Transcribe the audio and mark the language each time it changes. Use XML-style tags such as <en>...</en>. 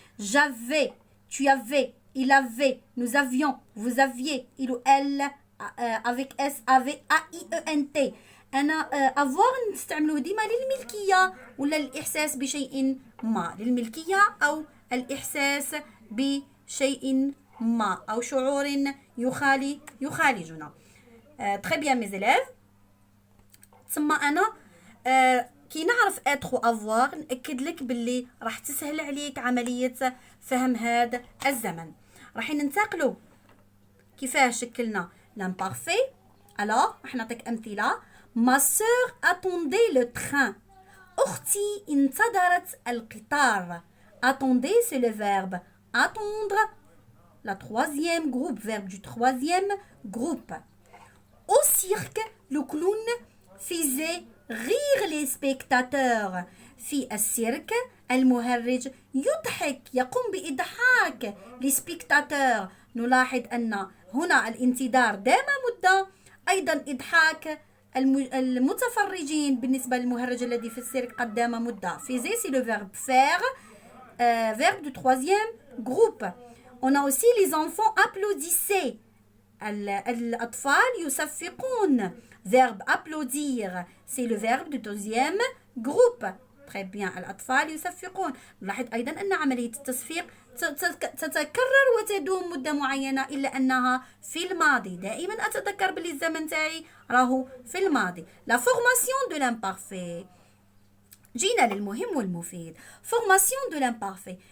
<fr>j'avais, tu avais, il avait, nous avions, vous aviez, il ou elle avec S avait A-I-E-N-T.</fr> <ar>أنا أفواغ نستعملوه ديما للملكية ولا الإحساس بشيء ما، للملكية أو الإحساس بشيء ما أو شعور يخالجنا.</ar> <fr>très bien mes élèves.</fr> <ar>ثم أنا كي نعرف être و avoir نأكد لك باللي راح تسهل عليك عملية فهم هذا الزمن. راح ننتقلوا كيفاه شكلنا l'imparfait. alors راح نعطيك أمثلة.</ar> <fr>ma sœur attendait le train.</fr> <ar>أختي انتظرت القطار.</ar> <fr>attendez c'est le verbe attendre, la troisième groupe, verbe du troisième groupe. Au cirque, le clown faisait rire les spectateurs.</fr> <ar>في السيرك المهرج يضحك، يقوم بإضحاك</ar> <fr>les spectateurs.</fr> <ar>نلاحظ أن هنا الانتظار دام مدة، أيضا إضحاك المتفرجين بالنسبة للمهرج الذي في السيرك قد دام مدة.</ar> <fr>faisait c'est le verbe faire, verbe du troisième groupe. On a aussi les enfants applaudissaient.</fr> <ar>الأطفال يصفقون.</ar> <fr>verbe applaudir c'est le verbe du deuxième groupe. très bien.</fr> <ar>الأطفال يصفقون. نلاحظ أيضا أن عملية التصفيق تتكرر وتدوم مدة معينة إلا أنها في الماضي. دائما أتذكر بلي الزمن تاعي راهو في الماضي.</ar> <fr>la formation de l'imparfait.</fr> <ar>جينا للمهم والمفيد.</ar> <fr>formation de l'imparfait.</fr>